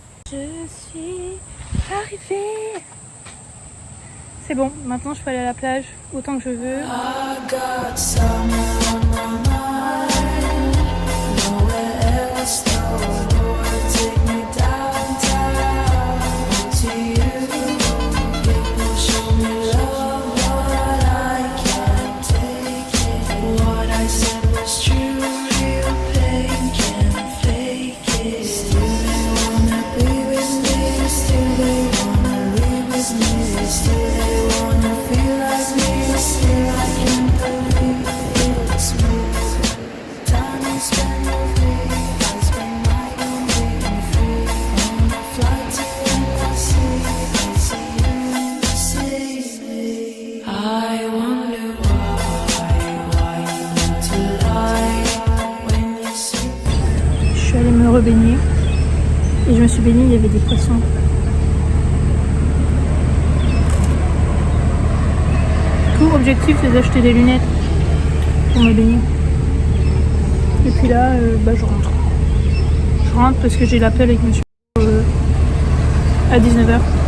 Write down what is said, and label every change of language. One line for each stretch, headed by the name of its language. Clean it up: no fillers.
French: Je suis arrivée. C'est bon, maintenant je peux aller à la plage autant que je veux.
English: I got summer on my mind. Nowhere else, no Lord, take me downtown to you. People show me love, but I can't take it. What I said was true, real pain can't fake it. Still they wanna be with me, still they wanna live with me, still they wanna feel like me, still I can't believe it's me. Time you spend with me, I spend mine on being free. On a flight to NYC, I see you see me. I wonder why you need to lie when you see me.
French: Je suis allée me rebaigner et je me suis baignée, il y avait des poissons. Tout objectif c'est d'acheter des lunettes pour me baigner. Et puis là, je rentre. Je rentre parce que j'ai l'appel avec monsieur à 19h.